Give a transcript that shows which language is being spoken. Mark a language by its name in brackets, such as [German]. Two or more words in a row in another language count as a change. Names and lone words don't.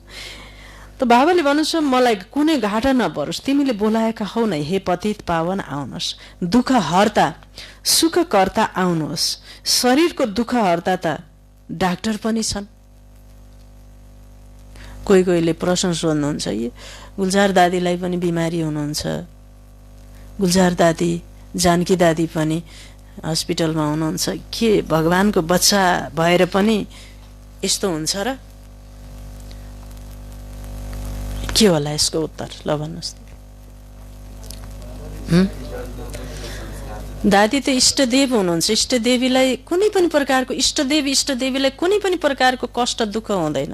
[Nepali] त बाबाले भन्नुहुन्छ मलाई कुनै घाटा नपरोस्, तिमीले बोलाएका हौ नै, हे पतित पावन आउनुहोस्, दुःख हर्ता सुखकर्ता आउनुहोस्। शरीरको दुःख हर्ता त डाक्टर पनि छन्। कोही कोहीले प्रश्न सोध्नुहुन्छ, यो गुल्जार दादीलाई पनि बिमारी हुनुहुन्छ, गुल्जार दादी, जानकी दादी पनि हस्पिटलमा हुनुहुन्छ, के भगवानको बच्चा भएर पनि यस्तो हुन्छ र? के होला यसको उत्तर? ल भन्नुहोस्। दादी त इष्टदेव हुनुहुन्छ, इष्टदेवीलाई कुनै पनि प्रकारको, इष्टदेवीलाई कुनै पनि प्रकारको कष्ट दुःख हुँदैन।